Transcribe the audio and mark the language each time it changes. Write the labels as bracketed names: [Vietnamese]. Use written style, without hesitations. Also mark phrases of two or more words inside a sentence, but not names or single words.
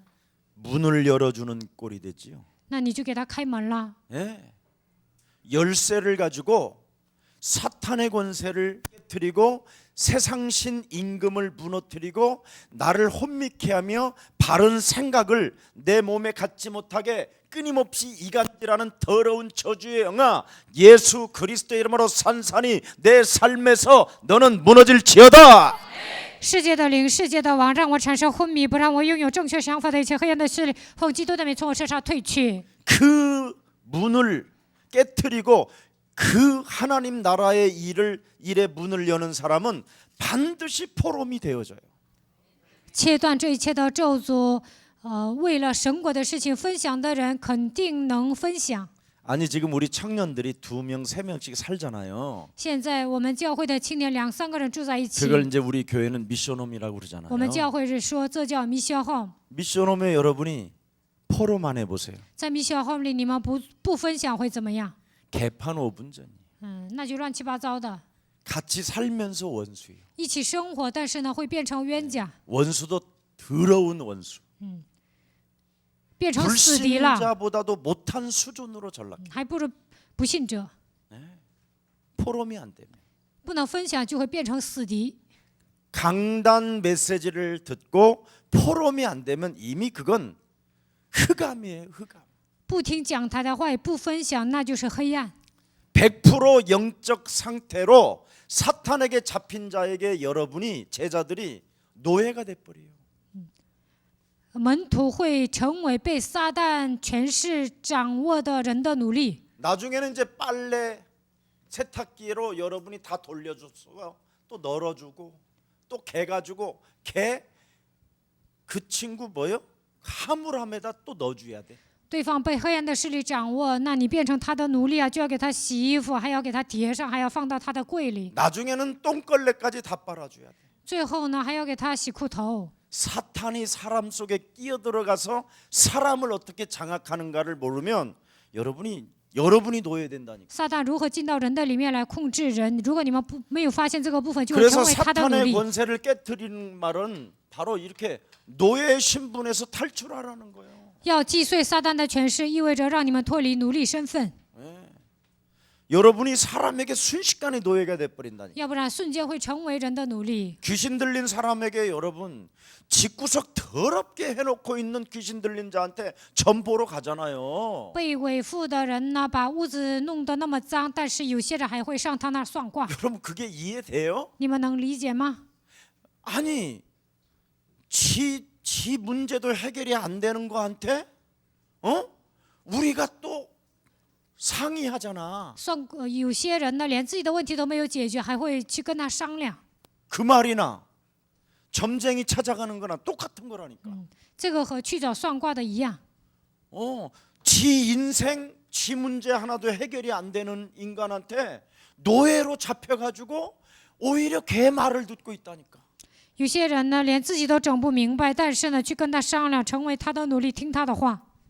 [Korean] 문을 열어주는 꼴이 되지요. [Chinese] 那你就给他开门了。 [Korean] 예. 열쇠를 가지고 사탄의 권세를 깨뜨리고 세상신 임금을 무너뜨리고 나를 혼미케 하며 바른 생각을 내 몸에 갖지 못하게 끊임없이 이간질하는 더러운 저주의 영아 예수 그리스도의 이름으로 산산이 내 삶에서 너는 무너질지어다. [Chinese] 世界的灵，世界的王，让我产生昏迷，不让我拥有正确想法的一切黑暗的势力，奉基督的名从我身上退去。 [Korean] 그 문을 깨뜨리고 그 하나님 나라의 일의 문을 여는 사람은 반드시 포럼이 되어져요. [Chinese] 切断这一切的咒诅，为了神国的事情分享的人肯定能分享。 [Korean] 아니 지금 우리 청년들이 2명, 3명씩 살잖아요. [Chinese] 现在我们教会的青年2、3个人住在一起， [Korean] 그걸 이제 우리 교회는 미션홈이라고 그러잖아요. [Chinese] 我们教会是说这叫 [English] mission home。 [Korean] 미션홈에 여러분이 포럼 안 해보세요. [Chinese] 在 [English] mission home [Chinese] 里，你们不分享会怎么样？ [Korean] 개판 5분 전. [Chinese] 那就乱七八糟的。 [Korean] 같이 살면서 원수예요. [Chinese] 一起生活，但是呢，会变成冤家， [Korean] 원수도 더러운 원수. [Chinese] 变成死敌了， [Korean] 불신자보다도 못한 수준으로 전락. [Chinese] 还不如不信者。 [Korean] 포럼이 안 되면 [Chinese] 不能分享，就会变成死敌。 [Korean] 강단 메시지를 듣고 포럼이 안 되면 이미 그건 흑암이에요. 흑암. [Chinese] 不听讲台的话，也不分享，那就是黑暗。 [Korean] 100% 영적 상태로 사탄에게 잡힌 자에게 여러분이 제자들이 노예가 돼 버려요. [Chinese] 门徒会成为被撒旦权势掌握的人的奴隶。 [Korean] 나중에는 이제 빨래 세탁기로 여러분이 다 돌려줬어요. 또 널어주고 또 개 가지고 개 그 친구 뭐요? 화물함에다 또 넣어줘야 돼. [Chinese] 对方被黑暗的势力掌握，那你变成他的奴隶啊，就要给他洗衣服，还要给他叠上，还要放到他的柜里。 [Korean] 나중에는 똥걸레까지 다 빨아줘야 돼. [Chinese] 最后呢，还要给他洗裤头。 [Korean] 사탄이 사람 속에 끼어들어가서 사람을 어떻게 장악하는가를 모르면 여러분이 노예된다니까. [Chinese] 撒旦如何进到人的里面来控制人？如果你们没有发现这个部分，就会 [Korean] 그래서 [Chinese] 成为他的奴 [Korean] 사탄의 [Chinese] 隶。 [Korean] 권세를 깨뜨리는 말은 바로 이렇게 노예 신분에서 탈출하라는 거예요. [Chinese] 要击碎撒旦的权势，意味着让你们脱离奴隶身份， [Korean] 여러분이 사람에게 순식간에 노예가 돼버린다니까. [Chinese] 要不然瞬间会成为人的奴隶。 [Korean] 귀신 들린 사람에게 여러분 집구석 더럽게 해놓고 있는 귀신 들린 자한테 점 보러 가잖아요. [Chinese] 被伪附的人呢，把屋子弄得那么脏，但是有些人还会上他那儿算卦。 [Korean] 여러분 그게 이해돼요? [Chinese] 你们能理解吗？ [Korean] 아니 지 문제도 해결이 안 되는 거한테 우리가 또 상의하잖아. [Chinese] 有些人呢，连自己的问题都没有解决，还会去跟他商量。 [Korean] 그 말이나 점쟁이 찾아가는 거나 똑같은 거라니까. [Chinese] 这个和去找算卦的一样。 [Korean] 지 인생, 지 문제 하나도 해결이 안 되는 인간한테 노예로 잡혀가지고 오히려 걔 말을 듣고 있다니까. [Chinese] 有些人呢，连自己都整不明白，但是呢，去跟他商量，成为他的奴隶，听他的话。